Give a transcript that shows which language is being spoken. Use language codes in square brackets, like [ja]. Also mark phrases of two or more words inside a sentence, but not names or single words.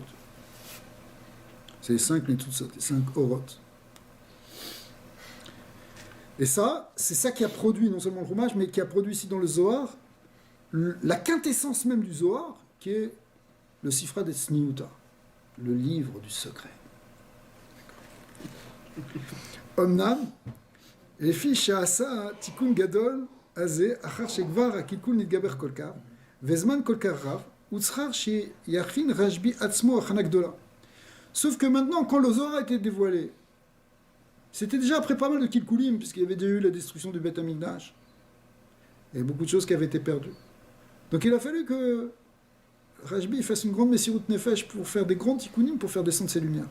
[fr] C'est les 5 Netzutzot, les 5 Orot. Et ça, c'est ça qui a produit non seulement le Chumash, mais qui a produit ici dans le Zohar, la quintessence même du Zohar, qui est le Sifra Destinuta, le livre du secret. [he] אמנם, לפי שעשה תיקון גדול הזה, אחר שכבר הקלקול נתגבר כל כך, וזמן כל כך רב, הוא צריך שיכין רשב"י עצמו הכנה גדולה. [fr] Sauf que maintenant, quand le Zohar a été dévoilé, c'était déjà après pas mal de kilkulim, puisqu'il y avait déjà eu la destruction du [he] בית המקדש. [fr] Il y a beaucoup de choses qui avaient été perdues. Donc il a fallu que Rashbi fasse une grande [he] מסירות נפש [fr] pour faire des grands tikkunim, pour faire descendre ces lumières.